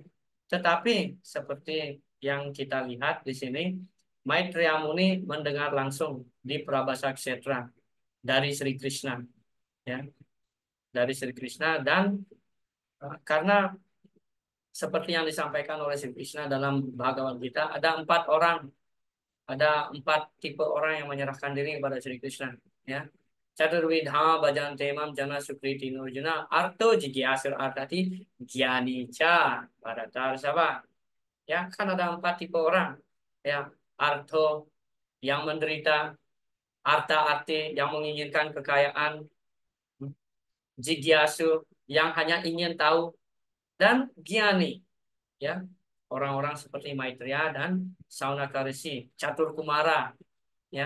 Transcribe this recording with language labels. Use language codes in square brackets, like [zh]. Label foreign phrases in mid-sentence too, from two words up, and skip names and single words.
[id] Tetapi seperti yang kita lihat di sini, Maitreya Muni mendengar langsung di Prabhasa Kshetra dari Sri Krishna, ya, dari Sri Krishna. Dan karena seperti yang disampaikan oleh Sri Krishna dalam Bhagavad Gita, ada 4 orang, ada 4 tipe orang yang menyerahkan diri kepada Sri Krishna, ya. [sa] Chaturvidha bhajan temam jana sukriti nurjuna arto jigyasur artati gyani cha paratar sabha. [id] Ya, kan ada 4 tipe orang, ya. Arto yang menderita, arta-arti yang menginginkan kekayaan, jigyasu yang hanya ingin tahu, dan gyani, ya, orang-orang seperti Maitreya dan Saunaka Rishi, Catur Kumara, ya.